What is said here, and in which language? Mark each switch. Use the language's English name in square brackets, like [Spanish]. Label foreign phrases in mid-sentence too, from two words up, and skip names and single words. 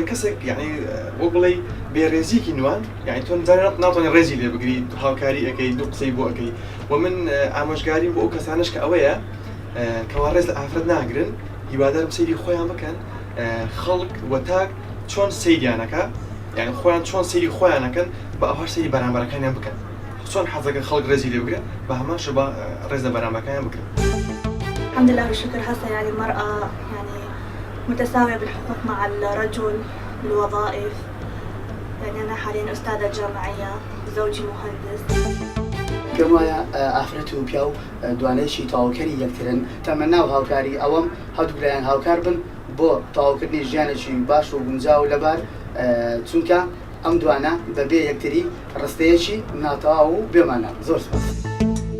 [Central Kurdish] کەسێک یعنی وە بڵێ بێڕێزیکی نوان یعنی تۆ ناتوانێت ڕێزی لێ بگری هاوکاری ئەەکەی دوو قسەی بۆ ئەەکەی و من ئامۆژگاری بۆ ئەو کەسانش کە ئەوەیە کەوا ڕێز لە ئافرەت ناگرن هیوادارم سەیری خۆیان بکەن خەڵک وەتاک چۆن سەیریانەکە یعنی خۆیان چۆن سەیری خۆیانەکەن بە ئەوهاش سەیری بەرامبەرەکانیان بکەن چۆن حەزەکەن خەڵک ڕێزی لێ بگرێت بە هەمانش بە ڕێز لە بەرامبەرەکانیان بکەن. [Arabic] الحمد لله والشكر هسه يعني المرأة يعني متساوية بالحقوق مع الرجل بالوظائف يعني أنا حاليا أستاذة جامعية زوجي مهندس. [Central Kurdish] كما ئافرەت و پیا و دوانەیەکی تەواوکەری یەکترن تەمەنا و هاوکاری ئەوەم هەردوو لایەن هاوکار بن بۆ تەواوکردنی ژیانێکی باش و گونجاو لەبار چونکە ئەم دوانە بەبێ یەکتری ڕستەیەکی ناتەواو و بێمانە. زۆر سپاس.